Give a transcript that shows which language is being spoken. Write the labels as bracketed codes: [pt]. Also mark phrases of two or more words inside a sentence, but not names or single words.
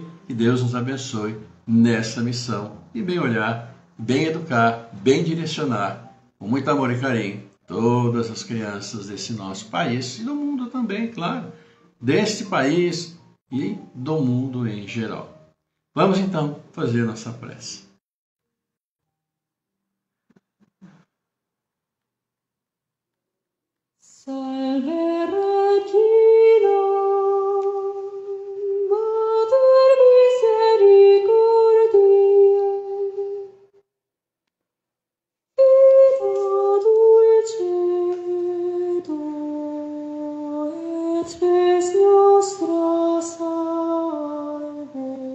[pt] Que Deus nos abençoe nessa missão e bem olhar, bem educar, bem direcionar, com muito amor e carinho, todas as crianças desse nosso país e do mundo também, claro, deste país e do mundo em geral. Vamos então fazer nossa prece. [la] Salve Regina, Mater misericordiae, Vita dulcedo, et spes nostra salve.